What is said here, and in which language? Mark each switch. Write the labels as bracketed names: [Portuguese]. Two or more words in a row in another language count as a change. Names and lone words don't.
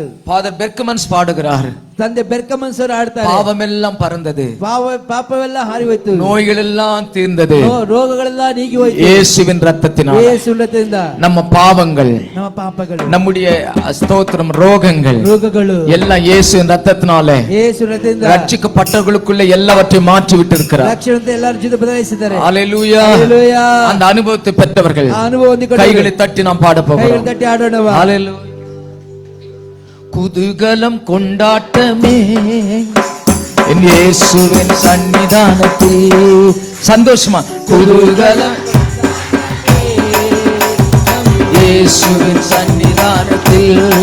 [Tamil] ஃபாதர் பெர்கமன்ஸ் பாடுகிறார். [Kannada] ತಂದೆ ಬೆರ್ಕಮನ್ಸ್ ಅವರು ಹಾಡ್ತಾರೆ. [Tamil] பாவமெல்லாம் பறந்தது, [Kannada] ಪಾಪವೆಲ್ಲ ಹಾರಿ ಹೋಯ್ತು, [Tamil] நோய்கள் எல்லாம் தீர்ந்தது [Kannada] ರೋಗಗಳೆಲ್ಲ ನೀಗಿ ಹೋಯ್ತು [Tamil] இயேசுவின் ரத்தத்தினால். [Kannada] ಯೇಸುವಿನಿಂದ [Tamil] நம்ம பாவங்கள், [Kannada] ನಮ್ಮ ಪಾಪಗಳು, [Tamil] நம்முடைய ஸ்தோத்திரம், ரோகங்கள் [Kannada] ರೋಗಗಳು [Tamil] எல்லாம் இயேசுவின் ரத்தத்தினால [Kannada] ಯೇಸುವಿನಿಂದ [Tamil] ரட்சிக்கப்பட்டவர்களுக்குள்ள எல்லாவற்றையும் மாற்றி விட்டிருக்கிறார். [Kannada] ರಕ್ಷಣೆ ಎಲ್ಲರ ಜೊತೆ ಬದಲಾಯಿಸಿದ್ದಾರೆ. [Tamil] ஹல்லேலூயா. [Kannada] ಹಲ್ಲೆಲೂಯಾ. [Tamil] அந்த அனுபவத்தை பெற்றவர்கள் [Kannada] ಆ ಅನುಭವ ಹೊಂದಿಕೊಂಡು [Tamil] கைகளை தட்டி நாம் பாட போகிறோம். [Kannada] ಕೈಗಳು ತಟ್ಟಿ ಹಾಡೋಣವಾ? [Tamil] ஹல்லேலூயா. குதூகலம் கொண்டாட்டமே என் இயேசுவின் சன்னிதானத்தில். சந்தோஷமா குதூகலம் இயேசுவின் சன்னிதானத்தில்.